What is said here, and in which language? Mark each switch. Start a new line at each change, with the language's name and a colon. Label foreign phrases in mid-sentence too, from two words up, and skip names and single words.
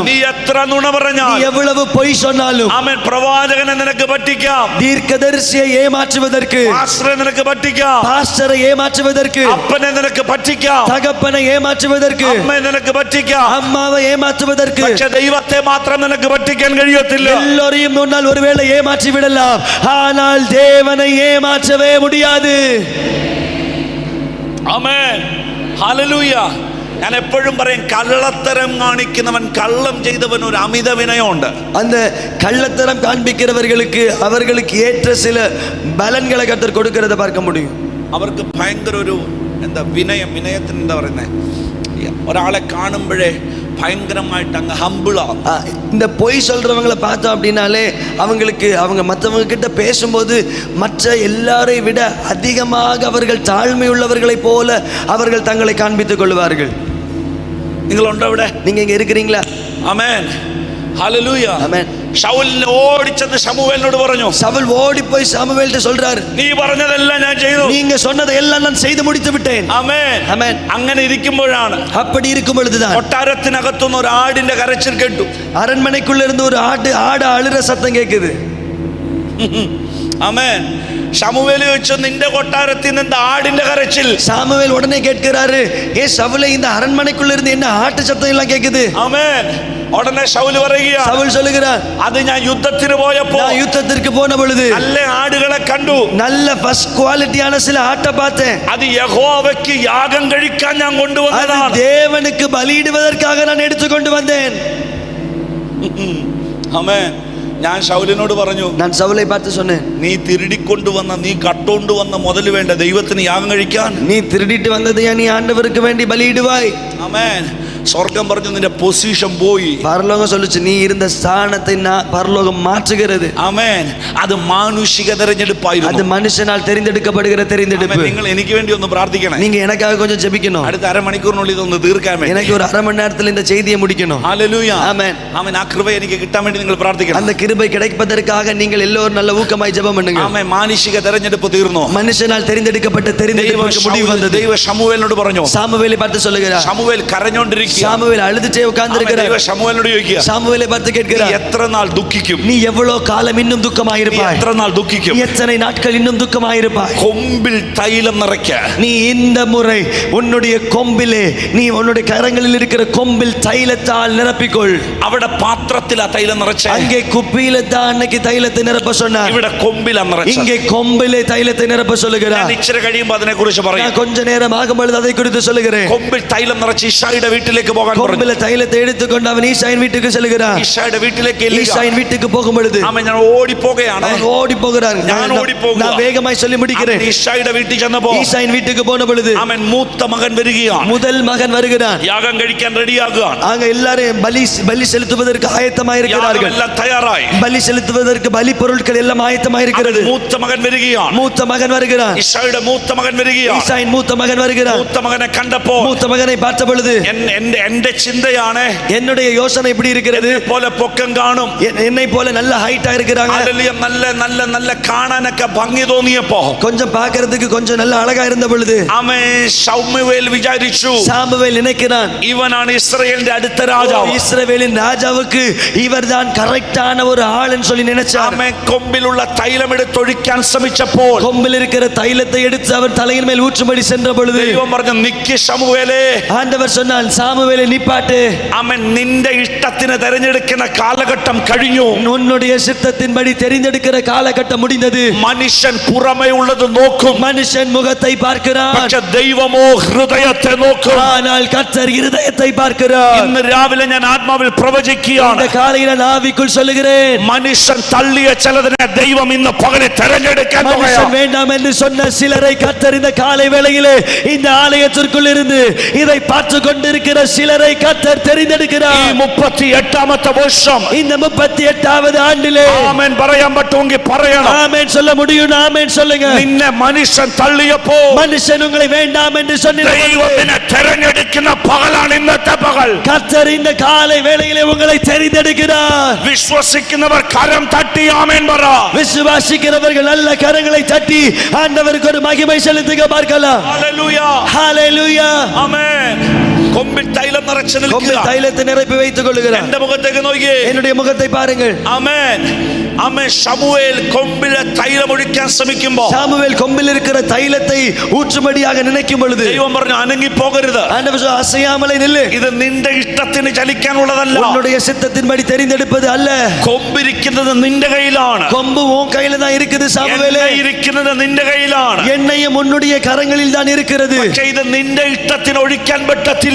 Malayalam: നീ എത്ര നുണ
Tamil: நீ
Malayalam: പറഞ്ഞാലും,
Tamil: எவ்வளவு பொய் சொன்னாலும்,
Malayalam: ആമേൻ, പ്രവാചകനെ നിനക്ക് പറ്റിക്കാം,
Tamil: தீர்க்கதரிசியை ஏமாற்றுவதற்கு,
Malayalam: പാസ്റ്ററെ നിനക്ക് പറ്റിക്കാം,
Tamil: பாஸ்டரை ஏமாற்றுவதற்கு,
Malayalam: അപ്പനെ നിനക്ക് പറ്റിക്കാം,
Tamil: தகப்பனை ஏமாற்றுவதற்கு,
Malayalam: അമ്മയെ നിനക്ക് പറ്റിക്കാം.
Tamil: அம்மாவை ஏமாற்றுவதற்கு,
Malayalam: പക്ഷെ ദൈവത്തെ മാത്രം നിനക്ക് പറ്റിക്കാൻ കഴിയത്തില്ല.
Tamil: எல்லோரையும் முன்னால் ஒருவேளை ஏமாற்றி விடலாம், ஆனால் தேவனை ஏமாற்றவே முடியாது.
Malayalam: ആമേൻ. ഹല്ലേലൂയ. ഞാൻ എപ്പോഴും പറയും, കള്ളത്തരം കാണിക്കുന്നവൻ, കള്ളം ചെയ്തവൻ ഒരു അമിത വിനയമുണ്ട്.
Tamil: அந்த கள்ளத்தரம் காண்பிக்கிறவர்களுக்கு அவர்களுக்கு ஏற்ற சில பலன்களை கர்த்தர் கொடுக்கிறத பார்க்க முடியும்.
Malayalam: അവർക്ക് ഭയങ്കര ഒരു എന്താ വിനയത്തിന് എന്താ പറയുന്നത്, ഒരാളെ കാണുമ്പോഴേ
Tamil: பயங்கரமாயிட்டு அங்க ஹம்பிளா. இந்த பொய் சொல்றவங்களை பார்த்தோம் அப்படின்னாலே அவங்க மற்றவங்க கிட்ட பேசும்போது மற்ற எல்லாரை விட அதிகமாக அவர்கள் தாழ்மை உள்ளவர்களைப் போல அவர்கள் தங்களை காண்பித்துக் கொள்வார்கள். நீங்கள் உண்டோ விட, நீங்க இங்க இருக்கிறீங்களா? ஆமென். ஹல்லேலூயா. ஆமென்.
Malayalam: ശൗൽ ഓടിച്ചെന്ന് ശമൂവേലിനോട് പറഞ്ഞു,
Tamil: சவுல் ஓடி போய் சாமுவேல்ட்ட சொல்றாரு,
Malayalam: നീ പറഞ്ഞതെല്ലാം ഞാൻ ചെയ്തു,
Tamil: நீங்க சொன்னதை எல்லாம் நான் செய்து முடித்து விட்டேன்.
Malayalam: ആമേൻ.
Tamil: ஆமென்.
Malayalam: അങ്ങനെ ഇരിക്കുമ്പോഴാണ്,
Tamil: அப்படி இருக்கும் பொழுதுதான்
Malayalam: കൊട്ടാരത്തിനകത്തുനിന്ന് ഒരു ആടിന്റെ കരച്ചിൽ കേട്ടു.
Tamil: அரண்மனைக்குள்ள இருந்து ஒரு ஆடு அழுற சத்தம் கேட்குது.
Malayalam: ആമേൻ. ശമൂവേൽ ചോദിച്ചു, നിന്റെ കൊട്ടാരത്തിൽ നിന്ന് ആടിന്റെ കരച്ചിൽ?
Tamil: சாமுவேல் உடனே கேட்கிறாரு, ஏ சவுலே, இந்த அரண்மனைக்குள்ள இருந்து என்ன ஆட்டு சத்தம் எல்லாம் கேட்குது?
Malayalam: ആമേൻ. ഉടനെ ശൗൽ പറയുക,
Tamil: சவுல் சொல்லுகிறார்,
Malayalam: അത് ഞാൻ യുദ്ധത്തിന് പോയപ്പോ
Tamil: நான் யுத்தத்திற்கு போன பொழுது நல்ல ஆடுகளை கண்டு, நல்ல
English: first quality
Tamil: சில ஆட்டை பார்த்தேன். அது யெகோவாவுக்கு யாகம்
Malayalam: കഴിക്കാൻ ഞാൻ കൊണ്ടുവന്നതാണ്,
Tamil: தேவனுக்கு பலியிடுவதற்காக நான் எடுத்துக்கொண்டு வந்தேன்.
Malayalam: ആമേൻ. ഞാൻ ശൗലിനോട് പറഞ്ഞു,
Tamil: நான் சவுலை பார்த்து சொன்னேன்,
Malayalam: നീ തിരുടിക്കൊണ്ടുവന്ന, നീ കട്ടുകൊണ്ടുവന്ന മുതൽ വേണ്ട ദൈവത്തിന് യാഗം കഴിക്കാൻ?
Tamil: நீ திருடிட்டு வந்தது நீ ஆண்டவருக்கு வேண்டி பலியிடுவாய்.
Malayalam: ആമേൻ. സ്വർഗം പറഞ്ഞു നിന്റെ പൊസിഷൻ പോയി.
Tamil: பரலோகம் சொல்லுச்சு நீ இருந்த ஸ்தானத்தை பரலோகம் மாற்றுகிறது.
Malayalam: ആമേൻ. അത് മാനുഷിക തെരഞ്ഞെടുപ്പായിരുന്നു.
Tamil: அது மனுஷனால் தெரிந்தெடுக்கப்படுகிற தெரிந்தெடுப்பு.
Malayalam: നിങ്ങൾ എനിക്ക് വേണ്ടി ഒന്ന് പ്രാർത്ഥിക്കണം.
Tamil: நீங்க எனக்காக கொஞ்சம் ஜெபிக்கணும்.
Malayalam: അടുത്ത അരമണിക്കൂറിനുള്ളിൽ ഇതൊന്ന് തീർക്കാൻ വേണ്ടി.
Tamil: எனக்கு ஒரு அரை மணி நேரத்துல இந்த செய்தியை முடிக்கணும்.
Malayalam: ഹല്ലേലൂയ.
Tamil: ஆமென்.
Malayalam: ആമേൻ. ആ കൃപ എനിക്ക് കിട്ടാൻ വേണ്ടി നിങ്ങൾ പ്രാർത്ഥിക്കണം.
Tamil: அந்த கிருபை கிடைப்பதற்காக நீங்கள் எல்லோரும் நல்ல ஊக்கமாய் ஜெபம் பண்ணுங்க.
Malayalam: ആമേൻ. മാനുഷിക തെരഞ്ഞെടുപ്പ് തീർന്നു.
Tamil: மனுஷனால் தெரிந்தெடுக்கப்பட்ட தெரிந்தெடுப்புக்கு முடிவு வந்தது.
Malayalam: ദൈവ ശമൂവേലിനോട് പറഞ്ഞു.
Tamil: சாமுவேலை பார்த்து சொல்லுகிறார்.
Malayalam: ശമൂവേൽ കരഞ്ഞോണ്ടിരിക്കുക.
Tamil: சாமுவேல் அழுதுட்டே உட்கார்ந்திருக்கிறார்.
Malayalam: ദൈവ ശമൂവേലിനോട് ചോദിക്കുക.
Tamil: சாமுவேலை பார்த்து கேட்கிறார்.
Malayalam: എത്ര നാൾ ദുഃഖിക്കും?
Tamil: நீ எவ்வளவு காலம் இன்னும் துக்கமாயிருப்பாய்?
Malayalam: എത്ര നാൾ ദുഃഖിക്കും?
Tamil: நீ எத்தனை நாட்கள் இன்னும் துக்கமாயிருப்பாய்?
Malayalam: കൊമ്പിൽ തൈലം നിറയ്ക്ക.
Tamil: நீ இந்த முறை உன்னுடைய கொம்பிலே நீ உன்னுடைய கரங்களில் இருக்கிற கொம்பில் தைலத்தால் நிரப்பிக்கொள்.
Malayalam: അവിടെ പാത്രത്തിൽ ആ തൈലം നിറച്ച.
Tamil: அங்கே குப்பியில தான் அன்னைக்கு தைலத்தை நிரப்ப சொன்னார்.
Malayalam: ഇവിടെ കൊമ്പിൽ നിറച്ച.
Tamil: இங்கே கொம்பிலே தைலத்தை நிரப்ப சொல்லுகிறார்.
Malayalam: ഇച്ചിരി കഴിയുമ്പോൾ അതിനെ കുറിച്ച് പറയും.
Tamil: நான் கொஞ்ச நேரம் ஆகும்போது அதை குறித்து சொல்லுகிறேன்.
Malayalam: കൊമ്പിൽ തൈലം നിറച്ച് ഈശായുടെ വീട്ടിലേക്ക് പോകാൻ പറഞ്ഞു.
Tamil: கொம்பில தைலத்தை எடுத்துக்கொண்டு அவன் ஈசாயின் வீட்டுக்கு செல்கிறான்.
Malayalam: ഈശായുടെ വീട്ടിലേക്ക്
Tamil: ஈசாயின் வீட்டுக்கு போகும் பொழுது
Malayalam: ആമേൻ ഞാൻ ഓടി പോകുകയാണ്.
Tamil: அவன் ஓடி போகிறான். நான் வேகமாய் சொல்லி முடிக்கிறேன்.
Malayalam: ഈശായുടെ വീട്ടിൽ ചെന്നപ്പോൾ
Tamil: ஈசாயின் வீட்டுக்கு போன பொழுது
Malayalam: ആമേൻ മൂത്ത മകൻ വരികയാണ്.
Tamil: முதல் மகன் வருகிறான்.
Malayalam: യാഗം കഴിക്കാൻ റെഡിയാകുകയാണ്.
Tamil: அங்க எல்லாரும் பலி செலுத்துவதற்கு ஆயத்தமாய் இருக்கிறார்கள்.
Malayalam: എല്ലാം തയ്യാറായി.
Tamil: பலி செலுத்துவதற்கு பலி பொருட்கள் எல்லாம் ஆயத்தமாய் இருக்கிறது.
Malayalam: മൂത്ത மகൻ വരികയാണ്.
Tamil: மூத்த மகன் வருகிறான்.
Malayalam: ഈശായുടെ മൂത്ത മകൻ വരികയാണ്.
Tamil: ஈசாயின் மூத்த மகன் வருகிறான்.
Malayalam: മൂത്ത മകനെ കണ്ടപ്പോൾ
Tamil: மூத்த மகனை பார்த்த பொழுது
Malayalam: എന്റെ ചിന്തയാണ്
Tamil: என்னுடைய யோசனை இப்படி இருக்கிறது.
Malayalam: പോലെ പൊക്കം കാണും.
Tamil: என்னை போல நல்ல ஹைட்டா இருக்கிறாங்க.
Malayalam: നല്ല നല്ല നല്ല കാണാനൊക്കെ ഭംഗി തോന്നിയപ്പോ
Tamil: கொஞ்சம் பார்க்கிறதுக்கு கொஞ்சம் நல்ல அழகா இருந்த பொழுது
Malayalam: ശമൂവേൽ വിചാരിച്ചു.
Tamil: சாமுவேல் நினைக்கிறான்
Malayalam: ഇവനാണ് ഇസ്രായേലിന്റെ അടുത്ത രാജാവ്.
Tamil: இஸ்ரவேலின் ராஜாவுக்கு இவர்தான் கரெக்டான ஒரு ஆள்னு சொல்லி நினைச்சார்.
Malayalam: കൊമ്പിലുള്ള തൈലം എടുത്തൊഴിക്കാൻ ശ്രമിച്ചപ്പോൾ
Tamil: கொம்பில் இருக்கிற தைலத்தை எடுத்து அவர் தலையின் மேல் ஊற்றும்படி சென்ற பொழுது
Malayalam: ദൈവം പറഞ്ഞു നിക്ക് ശമൂവേലേ.
Tamil: ஆண்டவர் சொன்னான் சாமுவேலை நிப்பாட்டு.
Malayalam: അവൻ നിന്റെ ഇഷ്ടത്തിന് തിരഞ്ഞെടുക്കുന്ന കാലഘട്ടം കഴിഞ്ഞു.
Tamil: உன்னுடைய சித்தத்தின்படி தெரிந்தெடுக்கிற காலகட்டம் முடிந்தது.
Malayalam: മനുഷ്യൻ പുറമേ ഉള്ളത് നോക്കും.
Tamil: மனுஷன் முகத்தை பார்க்கிறான்.
Malayalam: പക്ഷേ ദൈവമോ ഹൃദയത്തെ നോക്കും.
Tamil: ஆனால் கர்த்தர் இருதயத்தை பார்க்கிறார்.
Malayalam: ഇന്ന് രാവിലെ ഞാൻ ആത്മാവിൽ പ്രവചിക്കുകയാണ്.
Tamil: இந்த காலையில நான் ஆவிக்குள் சொல்லுகிறேன்.
Malayalam: മനുഷ്യൻ തള്ളിയ ചിലതിനെ ദൈവം ഇന്ന് പകലെ തിരഞ്ഞെടുക്കാൻ
Tamil: மனுஷன் வேண்டாம் என்று சொன்ன சிலரை கர்த்தர் இந்த காலை வேளையிலே இந்த ஆலயத்திற்குள் இருந்து இதை பார்த்து கொண்டிருக்கிற சிலரை கர்த்தர் தெரிந்தெடுக்கிறார்.
Malayalam: ഈ 38ാമത്തെ വർഷം
Tamil: இந்த 38வது ஆண்டிலே
Malayalam: ആമേൻ പറയാൻ പറ്റുമെങ്കിൽ പറയണം.
Tamil: ஆமென் சொல்ல முடியும். ஆமென் சொல்லுங்க.
Malayalam: നിന്നെ മനുഷ്യൻ തള്ളിയപ്പോ
Tamil: மனுஷன் உங்களை வேண்டாம் என்று சொன்ன
Malayalam: ദൈവം നിന്നെ തിരഞ്ഞെടുക്കുന്ന പകലാണ് ഇന്നത്തെ പകൽ.
Tamil: கர்த்தர் இந்த காலை வேளையிலே உங்களை தெரிந்தெடுக்கிறார்.
Malayalam: വിശ്വസിക്കുന്നവർ കരം തട്ടി ആമേൻ പറ.
Tamil: விசுவாசிக்கிறவர்கள் நல்ல கரங்களை தட்டி ஆண்டவருக்கு ஒரு மகிமை செலுத்துக பார்க்கலாம்.
Malayalam: ഹല്ലേലൂയ.
Tamil: ஹalleluya.
Malayalam: ആമേൻ. കൊമ്പിൽ തൈലം നിറച്ച്
Tamil: கொம்பில்
Malayalam: നിൽക്കുക.
Tamil: தைலத்தை நிரப்பி வைத்துக் கொள்ளுகிறார்.
Malayalam: എന്റെ മുഖത്തേക്ക് നോക്കിയേ.
Tamil: என்னுடைய முகத்தை பாருங்கள்.
Malayalam: ആമേൻ. ആമേൻ. ശമൂവേൽ കൊമ്പിലെ തൈലം ഒഴിക്കാൻ ശ്രമിക്കുമ്പോൾ
Tamil: சாமுவேல் கொம்பில் இருக்கிற தைலத்தை ஊற்றும்படியாக நினைக்கும் பொழுது
Malayalam: ദൈവം പറഞ്ഞു അനങ്ങി പോകരുത്.
Tamil: ஆண்டவர் சொன்னார், அசையாமலே நில்லு.
Malayalam: ഇത് നിന്റെ ഇഷ്ടത്തിന് ചലിക്കാനുള്ളതല്ല.
Tamil: உன்னுடைய சித்தத்தின்படி தெரிந்தெடுப்பது அல்ல.
Malayalam: കൊമ്പിരിക്കുന്നത് നിന്റെ കയ്യിലാണ്.
Tamil: கொம்பு உன் கையில தான் இருக்குது சாமுவேலே.
Malayalam: എണ്ണ ഇരിക്കുന്നത് നിന്റെ കയ്യിലാണ്.
Tamil: எண்ணெயும் உன்னுடைய கரங்களில் தான் இருக்கிறது.
Malayalam: പക്ഷേ ഇത് നിന്റെ ഇഷ്ടത്തിന് ഒഴിക്കാൻ പറ്റത്തില്ല.